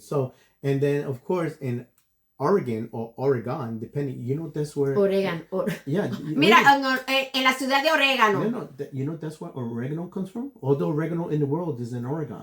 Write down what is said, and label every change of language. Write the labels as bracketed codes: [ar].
[en] So, and then of course in Oregon or Oregon, depending, that's where. Oregon. Yeah. [es] Mira, en la ciudad de Orégano. [en] No, that's where oregano comes from. All the oregano in the world is in Oregon.